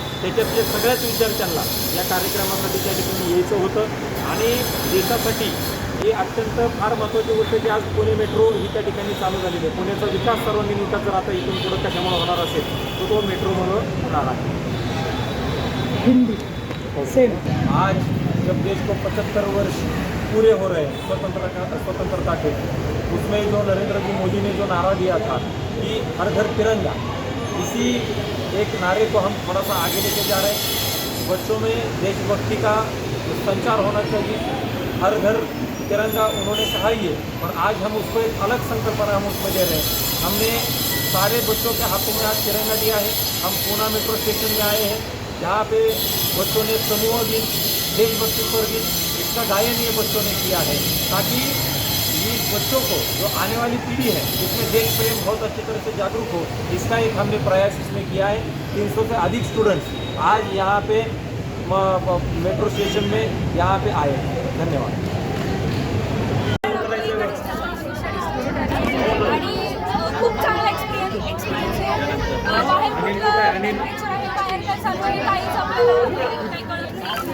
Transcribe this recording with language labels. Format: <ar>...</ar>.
<mr>त्याच्यातल्या सगळ्याच विद्यार्थ्यांना या कार्यक्रमासाठी त्या ठिकाणी यायचं होतं आणि देशासाठी ही अत्यंत फार महत्त्वाची गोष्ट की आज पुणे मेट्रो ही त्या ठिकाणी चालू झालेली आहे. पुण्याचा विकास सर्वांगीण विकास जर आता इथून पुढं कशामुळे होणार असेल तर तो मेट्रोमुळं होणार आहे. हिंदी सेम.</mr> <hi>आज जब देश को 75 वर्ष पूरे हो रहे हैं स्वतंत्रता के, उसमें जो नरेंद्र जी मोदी ने जो नारा दिया था कि हर घर तिरंगा, इसी एक नारे को हम थोड़ा सा आगे लेके जा रहे हैं. बच्चों में देशभक्ति का संचार होना चाहिए. हर घर तिरंगा उन्होंने कहा ही है और आज हम उसको एक अलग संकल्पना हम उसमें दे रहे हैं. हमने सारे बच्चों के हाथों में आज तिरंगा दिया है. हम पूना मेट्रो स्टेशन में आए हैं जहाँ पे बच्चों ने समूह गीत, देशभक्ति पर गीत, इसका गायन ये बच्चों ने किया है ताकि ये बच्चों को जो आने वाली पीढ़ी है जिसमें देश प्रेम बहुत अच्छी तरह से जागरूक हो, इसका एक हमने प्रयास इसमें किया है. 300 से अधिक स्टूडेंट्स आज यहाँ पे मेट्रो स्टेशन में यहाँ पे आए हैं. धन्यवाद.</hi> <mr>आणि खूप चांगला एक्सपिरियन्स आहे. बाहेर कुठलं टेम्परेचर आहे, बाहेर काय चालू आहे काहीच आपल्याला काही कळत नाही.</mr>